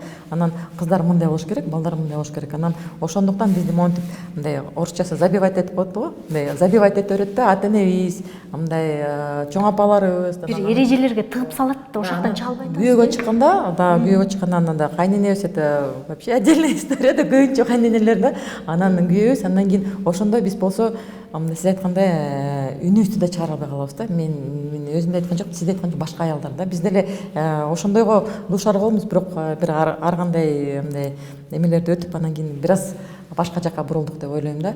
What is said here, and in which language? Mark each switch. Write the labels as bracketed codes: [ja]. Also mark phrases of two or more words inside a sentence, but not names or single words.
[ky] Анан кыздар мындай болуш керек, балдар мындай болуш керек. Анан ошондуктан бизде монтип мындай орусчасы забивать этип коет го, мындай забивать этет да, ата-энебиз, мындай чоң апаларыбыз Бир эрежелерге тыгып салат да, ошоктон чалбайт. Күйөөгө чыкканда, күйөөгө чыккандан да кайненебиз, [ru] это вообще отдельная история да, [ky] көбүнчө кайненелер да. Анан күйөөбүз, андан кийин ошондой биз болсо, сиз айткандай үнүбүздү да чыгара албай калабыз да. Мен өзүм да айткан жок, сиз айткан жок, башка аялдар да. Биз деле ошондойго дуушар болобуз, бирок бир ар кандай мындай эмелерди өтүп, анан кийин бир аз башка жака бурулдук деп ойлойм да.